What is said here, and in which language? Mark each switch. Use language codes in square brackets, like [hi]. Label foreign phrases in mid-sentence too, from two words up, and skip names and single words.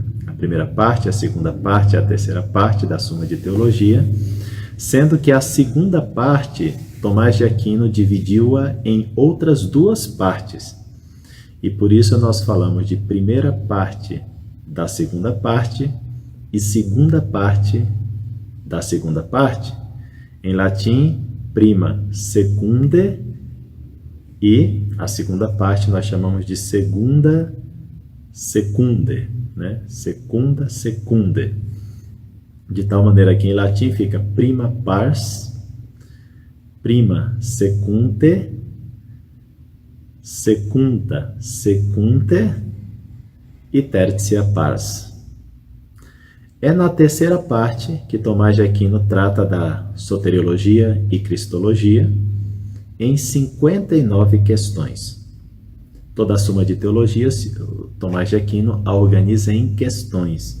[pt] A primeira parte, a segunda parte, a terceira parte da Suma de Teologia, sendo que a segunda parte, Tomás de Aquino dividiu-a em outras 2 partes, e por isso nós falamos de primeira parte da segunda parte e segunda parte da segunda parte. Em latim, [la] prima secunde, [pt] e a segunda parte nós chamamos de [la] segunda secunde, [pt] né? [la] Secunda secunde. [pt] De tal maneira que em latim fica [la] prima pars, prima secunte, secunda secunte e tertia pars. [pt] É na terceira parte que Tomás de Aquino trata da soteriologia e cristologia em 59 questões. Toda a Suma de Teologia, Tomás de Aquino a organiza em questões.